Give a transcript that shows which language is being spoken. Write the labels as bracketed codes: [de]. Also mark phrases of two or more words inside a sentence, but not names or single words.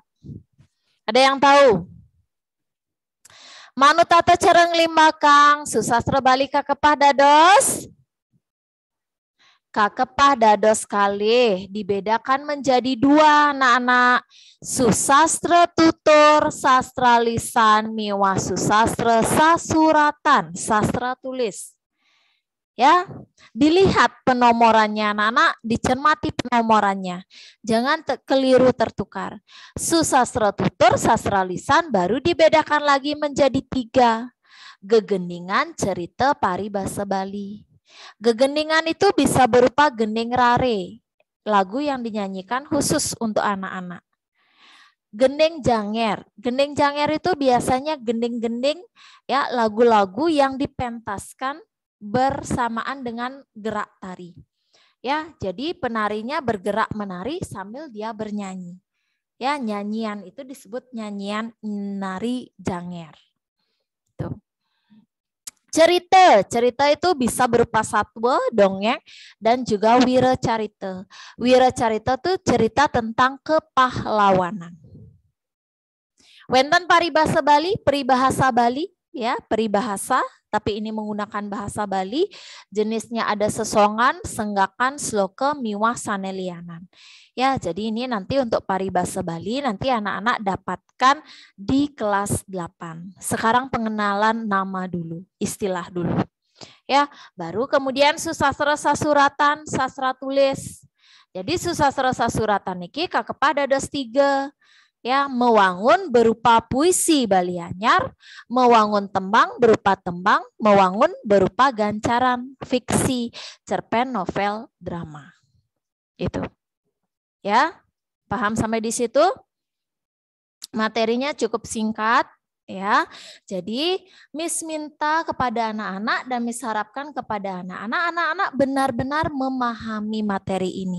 [id] Ada yang tahu? [ban] Manut tata cara ngelimbakang, susastra Bali kakepah dados? Kakepah dados kalih [id] dibedakan menjadi 2 anak-anak. [ban] Susastra tutur, sastra lisan, miwah susastra sasuratan, sastra tulis. [id] Ya, dilihat penomorannya anak-anak, dicermati penomorannya. Jangan keliru tertukar. Susastra tutur, sastra lisan baru dibedakan lagi menjadi 3. Gegendingan, cerita, paribasa Bali. Gegendingan itu bisa berupa gending rare, lagu yang dinyanyikan khusus untuk anak-anak. Gending janger itu biasanya gending-gending ya lagu-lagu yang dipentaskan bersamaan dengan gerak tari. Ya, jadi penarinya bergerak menari sambil dia bernyanyi. Ya, nyanyian itu disebut nyanyian nari janger. Tuh. Cerita itu bisa berupa satwa, dongeng, dan juga wiracarita. Wiracarita itu cerita tentang kepahlawanan. [ban] Wenten paribasa [id] Bali, peribahasa Bali, ya peribahasa tapi ini menggunakan bahasa Bali. Jenisnya ada sesongan, senggakan, sloke, miwah, sanelianan. Ya, jadi ini nanti untuk paribasa Bali nanti anak-anak dapatkan di kelas 8. Sekarang pengenalan nama dulu, istilah dulu. Ya, baru kemudian susastra sasuratan, sastra tulis. Jadi susastra sasuratan [ban] niki kakepada [id] ada 3. Ya, mewangun berupa puisi Bali Anyar, mewangun tembang berupa tembang, mewangun berupa gancaran, fiksi, cerpen, novel, drama. Itu. Ya, paham sampai di situ? Materinya cukup singkat. Ya, jadi Miss minta kepada anak-anak dan Miss harapkan kepada anak-anak benar-benar memahami materi ini.